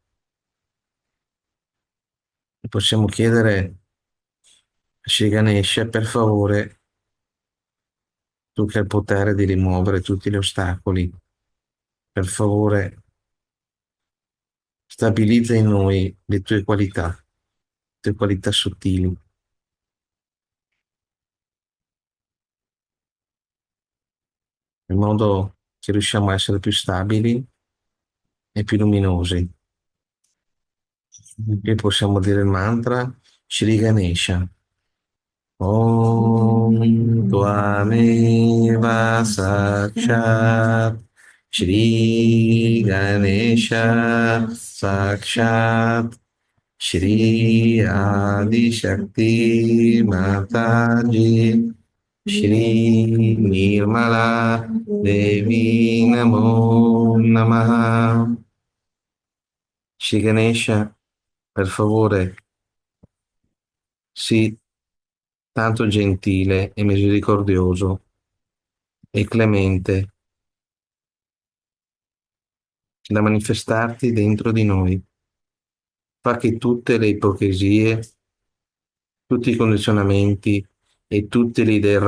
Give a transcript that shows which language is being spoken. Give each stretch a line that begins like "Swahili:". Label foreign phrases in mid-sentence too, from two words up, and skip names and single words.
Italian: E possiamo chiedere a Shri Ganesha, per favore, tu che hai il potere di rimuovere tutti gli ostacoli, per favore, stabilizza in noi le tue qualità sottili, in modo che riusciamo a essere più stabili e più luminosi. E possiamo dire il mantra Shri Ganesha.
Sanskrit: ॐ त्वमेव साक्षात् श्री गणेश साक्षात् श्री आदि शक्ति माताजी श्री निर्मला देवी नमो नमः.
Italian: Shri Ganesha, per favore, sii tanto gentile e misericordioso e clemente da manifestarti dentro di noi. Fa che tutte le ipocrisie, tutti i condizionamenti e tutte le idee